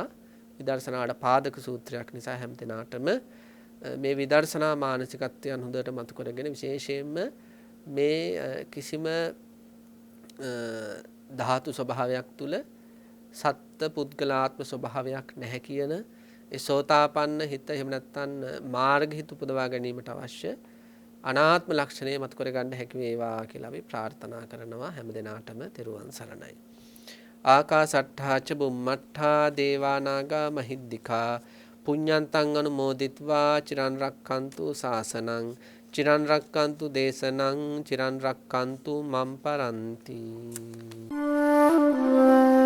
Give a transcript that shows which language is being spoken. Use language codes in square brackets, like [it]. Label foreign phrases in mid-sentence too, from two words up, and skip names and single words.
[si] විදර්ශනාවට පාදක සූත්‍රයක් නිසා හැම දිනාටම මේ විදර්ශනා මානසිකත්වයන් හොඳට මතු කරගෙන විශේෂයෙන්ම මේ කිසිම ධාතු ස්වභාවයක් තුල සත්ත්ව පුද්ගලාත්ම ස්වභාවයක් නැහැ කියන ඒ සෝතාපන්න හිත එහෙම නැත්නම් මාර්ග හිත උපදවා ගැනීමට අවශ්‍ය අනාත්ම ලක්ෂණය මතු කර ගන්න හැකි වේවා කියලා අපි ප්‍රාර්ථනා කරනවා. හැම දිනාටම තෙරුවන් සරණයි. [pi] ආකාසට්ඨා ච බුම්මට්ඨා දේවා නාග මහිද්దికා පුඤ්ඤන්තං අනුමෝදිත්වා චිරන් රක්ඛන්තු ශාසනං චිරන් රක්ඛන්තු දේශනං චිරන් රක්ඛන්තු මම් පරන්ති.